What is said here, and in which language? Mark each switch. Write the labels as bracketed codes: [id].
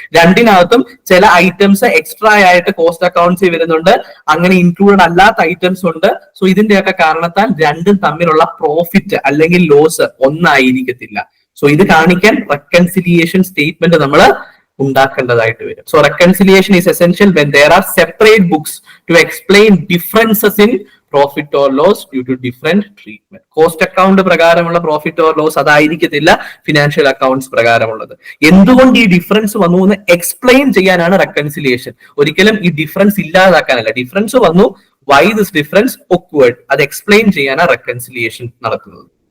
[ml] രണ്ടിനകത്തും ചില items extra ആയിട്ട് cost അക്കൗണ്ട്സിൽ വരുന്നുണ്ട്, അങ്ങനെ ഇൻക്ലൂഡ് അല്ലാത്ത ഐറ്റംസ് ഉണ്ട്. സോ ഇതിന്റെയൊക്കെ കാരണത്താൽ രണ്ടും തമ്മിലുള്ള പ്രോഫിറ്റ് അല്ലെങ്കിൽ ലോസ് ഒന്നായിരിക്കത്തില്ല. സോ ഇത് കാണിക്കാൻ റെക്കൺസിലിയേഷൻ സ്റ്റേറ്റ്മെന്റ് നമ്മൾ ഉണ്ടാക്കേണ്ടതായിട്ട് വരും. [en] So reconciliation is essential when there are separate books to explain differences in profit or loss due to different treatment. [ml] Cost account പ്രകാരമുള്ള profit or loss അതായിരിക്കത്തില്ല financial accounts പ്രകാരമുള്ളത്. എന്തുകൊണ്ട് ഈ difference വന്നു എന്ന് explain ചെയ്യാനാണ് reconciliation, ഒരിക്കലും ഈ ഡിഫറൻസ് ഇല്ലാതാക്കാനല്ല. ഡിഫറൻസ് വന്നു, [en] why this difference occurred, [ml] അത് എക്സ്പ്ലെയിൻ ചെയ്യാനാണ് റെക്കൺസിലിയേഷൻ നടക്കുന്നത്.